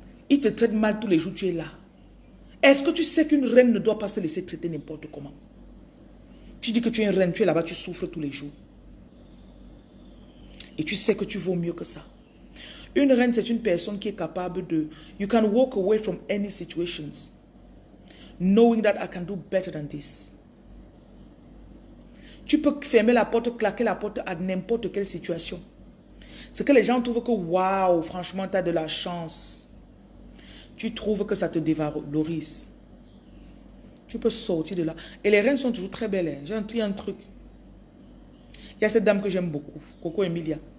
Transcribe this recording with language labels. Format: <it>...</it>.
<fr>Ils te traitent mal tous les jours, tu es là. Est-ce que tu sais qu'une reine ne doit pas se laisser traiter n'importe comment? Tu dis que tu es une reine, tu es là-bas, tu souffres tous les jours. Et tu sais que tu vaux mieux que ça. Une reine, c'est une personne qui est capable de...</fr> <en>You can walk away from any situations, knowing that I can do better than this.</en> <fr>Tu peux fermer la porte, claquer la porte à n'importe quelle situation. C'est que les gens trouvent que, waouh, franchement, tu as de la chance. Tu trouves que ça te dévalorise. Tu peux sortir de là. Et les reines sont toujours très belles. Hein. Il y a un truc. Il y a cette dame que j'aime beaucoup, Coco Emilia.</fr>